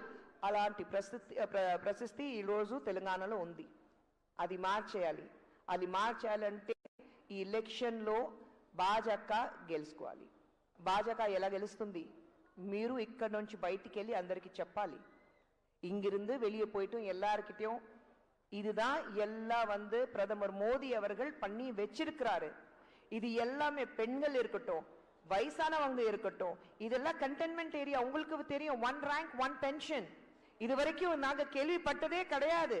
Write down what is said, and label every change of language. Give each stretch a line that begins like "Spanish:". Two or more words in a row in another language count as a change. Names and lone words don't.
Telugu: అలాంటి పరిస్థితి ఈరోజు తెలంగాణలో ఉంది. అది మార్చేయాలి. అది మార్చాలంటే ఈ ఎలక్షన్లో భాజపా గెలుచుకోవాలి. భాజపా ఎలా గెలుస్తుంది? మీరు ఇక్కడ నుంచి బయటికి వెళ్ళి అందరికీ చెప్పాలి.
Tamil: இங்கிருந்து வெளியே போயிட்டும் எல்லார்கிட்டையும் இதுதான் எல்லாம் வந்து பிரதமர் மோடி அவர்கள் பண்ணி வச்சிருக்கிறாரு. இது எல்லாமே பெண்கள் இருக்கட்டும், வயசானவங்க இருக்கட்டும், இதெல்லாம்
English: containment area.
Tamil: உங்களுக்கு தெரியும்,
English: 1 rank 1 pension
Tamil: இது வரைக்கும் நாங்க கேள்விப்பட்டதே கிடையாது.